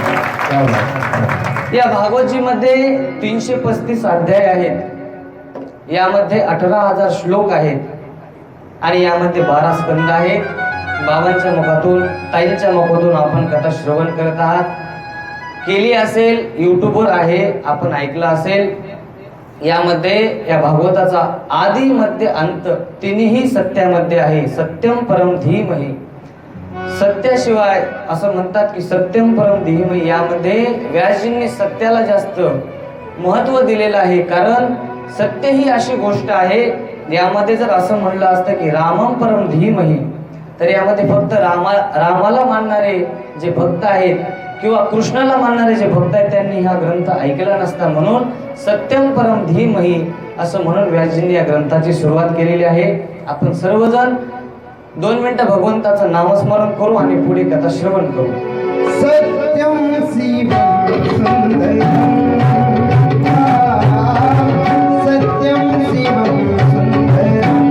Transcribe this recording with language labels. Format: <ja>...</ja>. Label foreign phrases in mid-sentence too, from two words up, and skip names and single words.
<mr>या भागवतजीमध्ये 335 अध्याय आहेत, यामध्ये 18,000 श्लोक आहेत आणि यामध्ये 12 स्कंद आहेत। बाबांच्या मुखातून, ताईंच्या मुखातून आपण कथा श्रवण करत आहात। केली असेल, युट्यूबवर आहे, आपण ऐकलं असेल। यामध्ये या भागवताचा आदि मध्य अंत तिन्ही सत्यामध्ये आहे।</mr> <sa>सत्यम परम धीमहि,</sa> <mr>सत्याशिवाय असं म्हणतात की</mr> <sa>सत्यम परम धीमहि,</sa> <mr>यामध्ये व्यासजींनी सत्याला जास्त महत्व दिलेलं आहे। कारण सत्य ही अशी गोष्ट आहे, यामध्ये जर असं म्हणलं असतं की</mr> <sa>रामम परम धीमहि</sa> <mr>तर यामध्ये फक्त रामाला मानणारे जे भक्त आहेत किंवा कृष्णाला मानणारे जे भक्त आहेत त्यांनी हा ग्रंथ ऐकला नसता। म्हणून</mr> <sa>सत्यम परम धीमहि</sa> <mr>असं म्हणून व्यासजींनी या ग्रंथाची सुरुवात केलेली आहे। आपण सर्वजण 2 मिनिटं भगवंताचं नामस्मरण करू आणि पुढे कथा श्रवण करू।</mr> <sa>सत्यम शिवम सुंदरम, सत्यम शिवम सुंदरम,</sa>